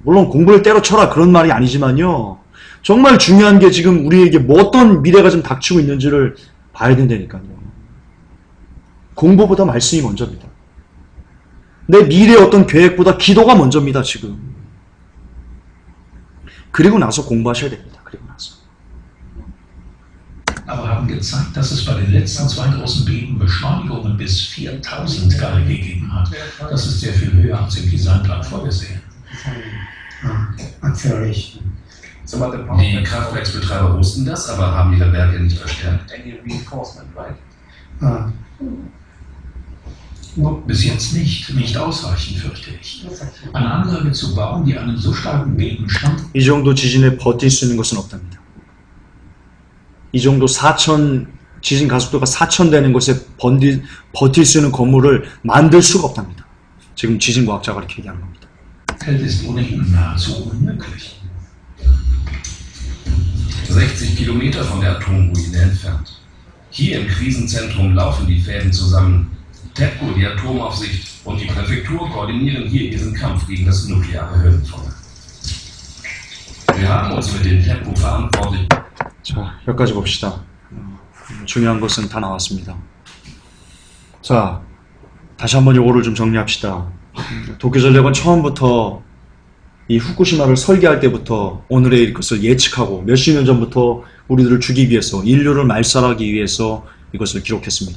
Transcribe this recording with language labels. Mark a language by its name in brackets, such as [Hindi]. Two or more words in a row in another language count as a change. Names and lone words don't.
[Korean] 물론 공부를 때려쳐라 그런 말이 아니지만요. 정말 중요한 게 지금 우리에게 뭐 어떤 미래가 좀 닥치고 있는지를 봐야 된다니까요. 공부보다 말씀이 먼저입니다. 내 미래의 어떤 계획보다 기도가 먼저입니다, 지금. 그리고 나서 공부하셔야 됩니다. 그리고 나서. [German] aber haben gezeigt, dass es bei den letzten 2 großen Beben Beschleunigungen bis 4000 Grad gegeben hat. Das ist sehr viel höher als im Designplan vorgesehen. Die Kraftwerksbetreiber wussten das, aber haben ihre Werke nicht verstärkt. Bis jetzt nicht ausreichend, fürchte ich. Eine Anlage zu bauen, die einem so starken Beben stand, [Korean] 이 정도 지진에 버틸 수 있는 것은 없답니다. 이 정도 4000, 지진 가속도가 4000 되는 곳에 버틸 수 있는 건물을 만들 수가 없답니다. 지금 지진과학자가 이렇게 얘기하는 겁니다. [German] hält ist ohnehin nahezu unmöglich. 60 Kilometer von der Atomruine entfernt. Hier im Krisenzentrum laufen die Fäden zusammen. TEPCO, die Atomaufsicht und die Präfektur koordinieren hier ihren Kampf gegen das nukleare Höllenfeuer. Wir haben uns mit den TEPCO verantwortlich. [Korean] 자, 여기까지 봅시다. 중요한 것은 다 나왔습니다. 자, 다시 한번 요거를 좀 정리합시다. 도쿄전력은 처음부터 이 후쿠시마를 설계할 때부터 오늘의 것을 예측하고 몇십 년 전부터 우리들을 죽이기 위해서, 인류를 말살하기 위해서 이것을 기록했습니다.